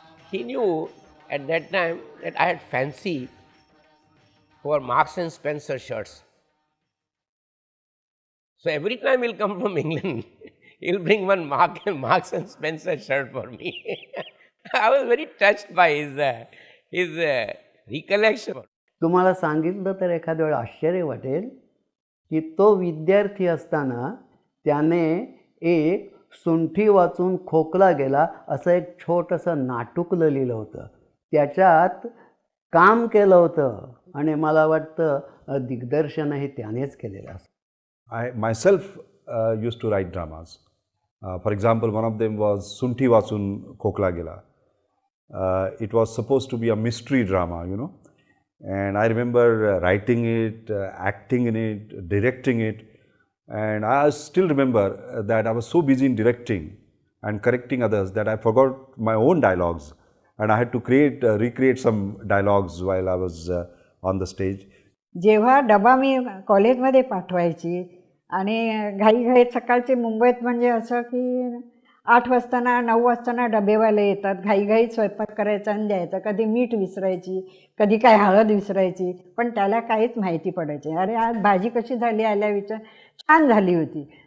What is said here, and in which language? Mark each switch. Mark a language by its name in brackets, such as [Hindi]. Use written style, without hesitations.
[English] He knew at that time that I had fancy for Marks and Spencer shirts. So every time he'll come from England, he'll bring one Marks and Spencer shirt for me. I was very touched by his recollection. [Marathi] तुम्हाला सांगितलं तर एखाद्या वेळा आश्चर्य वाटेल की तो विद्यार्थी असताना त्याने एक सुंठी वाचून खोकला गेला असं एक छोटंसं नाटुकलं लिहिलं होतं. त्याच्यात काम केलं होतं आणि मला वाटतं दिग्दर्शनही त्यानेच केलेलं असं. [English] I myself used to write dramas. For example, one of them was Sunthi Vasun Kokla Gela. It was supposed to be a mystery drama, and I remember writing it, acting in it, directing it, and I still remember that I was so busy in directing and correcting others that I forgot my own dialogues, and I had to recreate some dialogues while I was on the stage. [Marathi] जेव्हा डबा मी कॉलेजमध्ये पाठवायची आणि घाईघाईत सकाळचे मुंबईत म्हणजे असं की 8 वाजता 9 वाजता डबेवाले येतात, घाईघाईत स्वयंपाक करायचा आणि द्यायचा. कधी मीठ विसरायची, कधी काय हळद विसरायची, पण त्याला काहीच माहिती पडायची. अरे आज भाजी कशी झाली आल्या विचार, छान झाली होती.